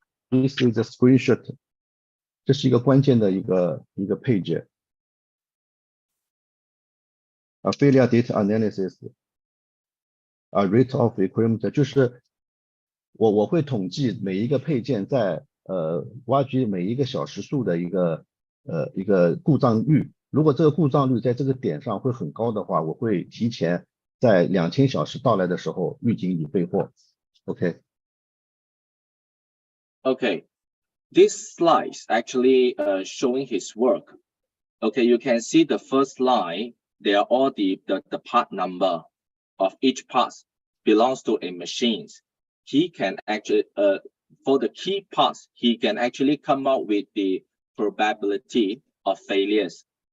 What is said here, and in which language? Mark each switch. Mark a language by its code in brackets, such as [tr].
[en] This is a screenshot， [zh] 这是一个关键的一个 [en] page。 failure data analysis， rate of equipment， [zh] 就是我会统计每一个配件在挖掘每一个小时数的一个故障率。如果这个故障率在这个点上会很高的话，我会提前在2000小时到来的时候预警已备货。 [en] OK。 Okay, this slide is actually showing his work. Okay, you can see the first line. They are all the part number of each part belongs to a machine. He can actually for the key parts, he can actually come out with the probability of failures.